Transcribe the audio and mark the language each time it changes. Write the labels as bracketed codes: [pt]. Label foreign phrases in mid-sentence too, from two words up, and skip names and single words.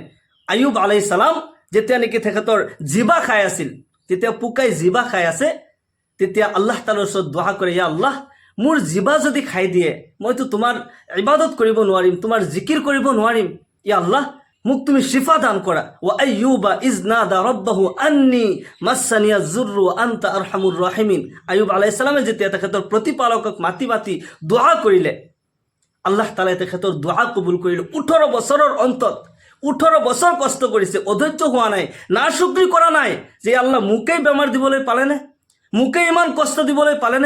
[as] আয়ুব [ar] عليه السلام [as] যেতিয়া নেকি তেখেতৰ জিভা খাই আছিল, যেতিয়া পোকাই জিভা খাই আছে, তেতিয়া আল্লাহ তাআলাৰ ওচৰত দোৱা কৰে, [ar] يا الله, [as] মোৰ জিভা যদি খাই দিয়ে, মইতো তোমাৰ ইবাদত কৰিব নোৱাৰিম, তোমাৰ জিকিৰ কৰিব নোৱাৰিম। [ar] يا الله, [as] মোক তুমি শিফা দান কৰা। [ar] وأيوب إذ نادى ربه أني مسني الضر أنت أرحم الراحمين. [as] আয়ুব [ar] عليه السلام [as] যেতিয়া তেখেতৰ প্ৰতিপালকক মাতি মাতি দোয়া কৰিলে, আল্লাহ তাআলাই তেখেতৰ দোয়া কবুল কৰিলে। 18 বছৰৰ অন্তত 18 বছৰ কষ্ট কৰিছে, অধৈৰ্য হোৱা নাই, নাশুকৰি কৰা নাই যে আল্লাহ মোকেই বেমাৰ দিবলৈ পালেনে, মোকে ইমান কষ্ট দিবলৈ পালেনে।